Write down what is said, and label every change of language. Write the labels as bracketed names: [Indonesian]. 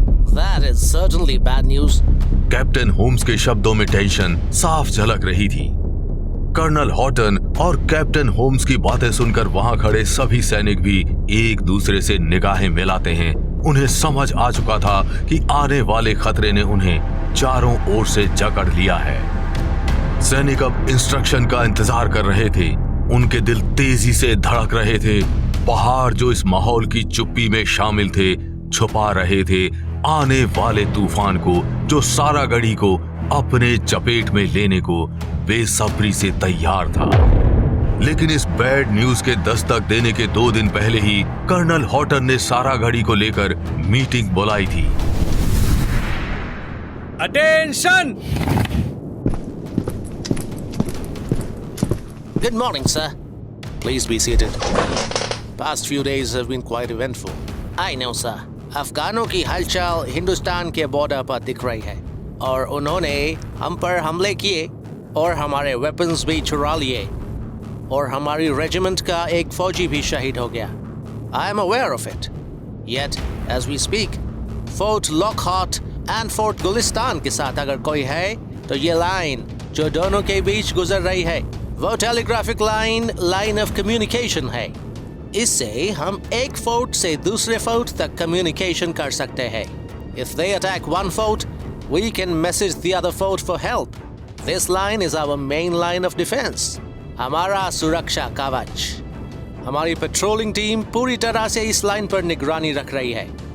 [English] That is certainly bad news. [Hindi] Captain Holmes के शब्दों में टेंशन साफ झलक रही थी। कर्नल हॉटन और कैप्टन होम्स की बातें सुनकर वहां खड़े सभी सैनिक भी एक दूसरे से निगाहें मिलाते हैं। उन्हें समझ आ चुका था कि आने वाले खतरे ने उन्हें चारों ओर से जकड़ लिया है। सैनिक अब इंस्ट्रक्शन का इंतजार कर रहे थे। उनके दिल तेजी से धड़क रहे थे। पहाड़ जो इस माहौल की चुप्पी में शामिल थे, छुपा रहे थे आने वाले तूफान को, जो सारागढ़ी को अपने चपेट में लेने को बेसब्री से तैयार था। लेकिन इस बैड न्यूज के दस्तक देने के 2 दिन पहले ही कर्नल हॉटन ने सारागढ़ी को लेकर मीटिंग बुलाई थी। Attention! [English] Good morning, sir. Please be seated. Past few days have been quite eventful. I know, sir. [Hindi] अफगानों की हलचल हिंदुस्तान के बॉर्डर पर दिख रही है और उन्होंने हम पर हमले किए और हमारे वेपन्स भी चुरा लिए और हमारी रेजिमेंट का एक फौजी भी शहीद हो गया। [English] I am aware of it. Yet, as we speak, [Hindi] fort Lockhart and fort Gulistan के साथ अगर कोई है तो ये लाइन जो दोनों के बीच गुजर रही है वो टेलीग्राफिक लाइन ऑफ कम्युनिकेशन है। इससे हम एक फोर्ट से दूसरे फोर्ट तक कम्युनिकेशन कर सकते हैं। [English] If they attack one fort, we can message the other fort for help. This line is our main line of defense. [Hindi] हमारा सुरक्षा कवच। हमारी पेट्रोलिंग टीम पूरी तरह से इस लाइन पर निगरानी रख रही है।